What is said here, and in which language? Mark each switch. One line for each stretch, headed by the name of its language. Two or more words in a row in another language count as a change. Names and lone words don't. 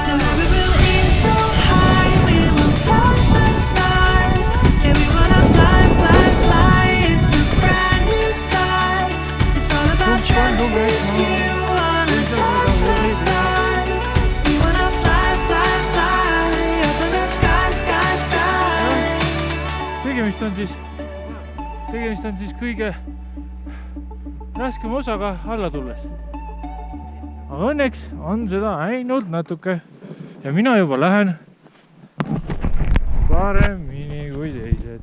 English: Tonight we will aim so high, we will touch the stars. Yeah, we wanna fly, fly, fly. It's a brand new start. It's all about trust. If you wanna touch the stars, we wanna fly, fly, fly up in the sky, sky, sky.
Estonian: Tegemist on siis kõige raskem osaga alla tulles. Aga õnneks on seda ainult natuke ja mina juba lähen paremini kui teised.